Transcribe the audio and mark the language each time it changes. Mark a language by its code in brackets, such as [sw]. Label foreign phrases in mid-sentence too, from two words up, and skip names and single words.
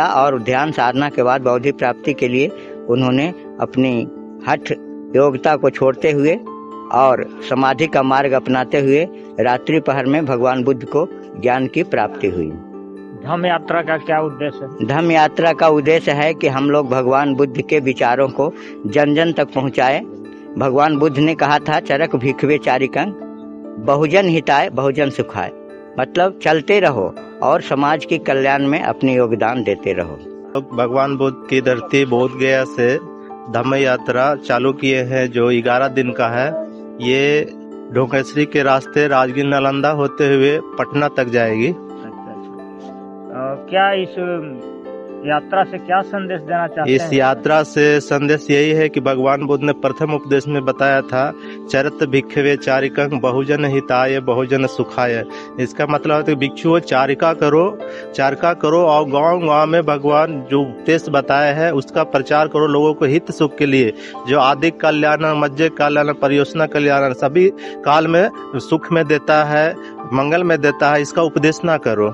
[hi] और ध्यान साधना के बाद बोधि प्राप्ति के लिए उन्होंने अपनी हठ योग्यता को छोड़ते हुए और समाधि का मार्ग अपनाते हुए रात्रि पहर में भगवान बुद्ध को ज्ञान की प्राप्ति हुई। धम्म यात्रा का क्या उद्देश्य है? धम्म यात्रा का उद्देश्य है कि हम लोग भगवान बुद्ध के विचारों को जन जन तक पहुँचाए। भगवान बुद्ध ने कहा था [pi] चरक भिक्षवे चारिकं बहुजन हिताय बहुजन सुखाय, [hi] मतलब चलते रहो और समाज के कल्याण में अपनी योगदान देते रहो। भगवान बुद्ध की धरती बोधगया से धम्म यात्रा चालू किए हैं जो 11 दिन का है। ये ढोकेश्वरी के रास्ते राजगीर नालंदा होते हुए पटना तक जाएगी। क्या इस यात्रा से क्या संदेश देना चाहते हैं? इस यात्रा से संदेश यही है कि भगवान बुद्ध ने प्रथम उपदेश में बताया था [pi] चरत भिक्षवे चारिकं बहुजन हिताय बहुजन सुखाय। [hi] इसका मतलब है कि भिक्षुओं चारिका करो और गांव में भगवान जो उपदेश बताया है उसका प्रचार करो लोगों को हित सुख के लिए, जो आदि कल्याण मध्य कल्याण परियोजना कल्याण सभी काल में सुख में देता है, मंगल में देता है, इसका उपदेश ना करो।